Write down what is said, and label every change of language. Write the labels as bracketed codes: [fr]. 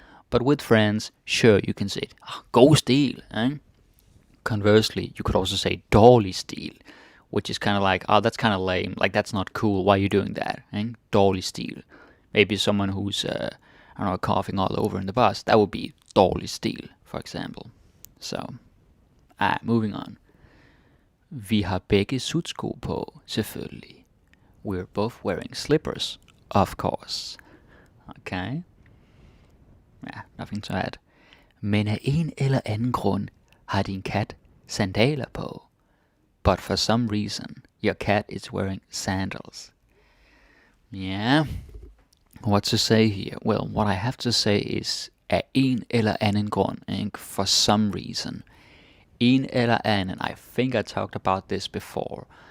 [en] But with friends, sure, you can say it. God stil. Conversely, you could also say dårlig stil, which is kind of like, oh, that's kind of lame. Like, that's not cool. Why are you doing that? Dårlig stil. Maybe someone who's, I don't know, coughing all over in the bus. That would be dårlig stil, for example. So, moving on. [da] Vi har begge sutsko på, selvfølgelig. [en] We're both wearing slippers, of course. Okay. Yeah, nothing to add. [da] Men af en eller anden grund har din kat sandaler på. [en] But for some reason, your cat is wearing sandals. Yeah. What to say here? Well, what I have to say is af en eller anden grund, for some reason. En eller anden, I think I talked about this before.